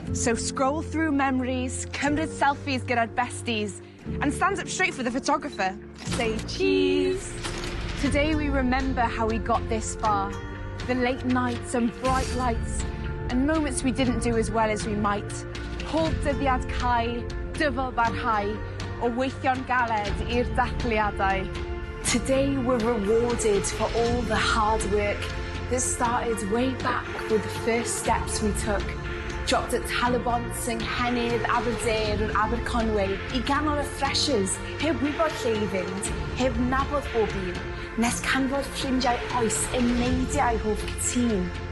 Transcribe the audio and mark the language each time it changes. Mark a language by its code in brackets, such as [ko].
[en] So scroll through memories, [cy] cymryd selfies gyda'r besties, [en] and stand up straight for the photographer. Say cheese. Today we remember how we got this far. The late nights and bright lights, and moments we didn't do as well as we might. [cy] Pob dyddiad cau, dyfal barhau, o weithio'n galed i'r dathliadau. [en] Today we're rewarded for all the hard work that started way back with the first steps we took. Dropped at [cy] Talabont, yng Nghennydd, Aberdare or Aberconwy, I ganol y freshers, heb wybod lle I fynd, heb nabod bob un, nes canfod ffrindiau oes yn neidiau hoff cytun.